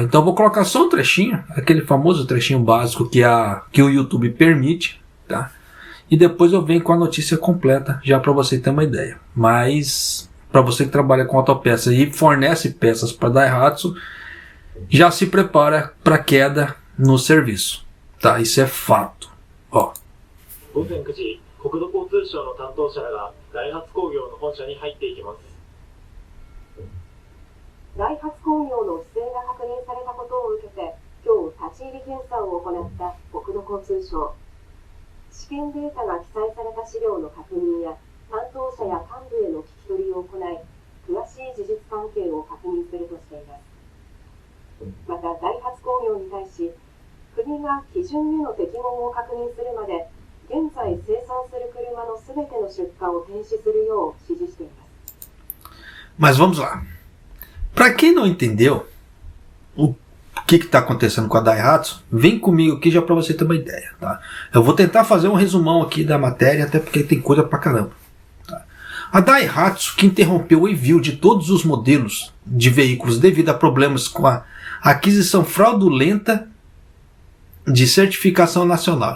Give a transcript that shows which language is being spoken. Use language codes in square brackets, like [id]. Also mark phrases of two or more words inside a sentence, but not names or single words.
[pt] Então eu vou colocar só um trechinho, aquele famoso trechinho básico que o YouTube permite, tá? E depois eu venho com a notícia completa, já para você ter uma ideia. Mas para você que trabalha com autopeças e fornece peças para Daihatsu, já se prepara para queda no serviço, tá? Isso é fato. Ó. [ja] 午前9時、国土交通省の担当者らがダイハツ工業の本社に入っていきます。ダイハツ工業の不正が確認されたことを受けて、今日立ち入り検査を行った国土交通省。試験データが記載された資料の確認や担当者や幹部への聞き取りを行い、詳しい事実関係を確認するとしています。また、ダイハツ工業に対し、国が基準への適合を確認するまで、現在生産する車のすべての出荷を停止するよう指示しています。 [pt] Mas vamos lá. Para quem não entendeu o que está acontecendo com a Daihatsu, vem comigo aqui já para você ter uma ideia, tá? Eu vou tentar fazer um resumão aqui da matéria, até porque tem coisa pra caramba. Tá? A Daihatsu, que interrompeu o envio de todos os modelos de veículos devido a problemas com a aquisição fraudulenta de certificação nacional.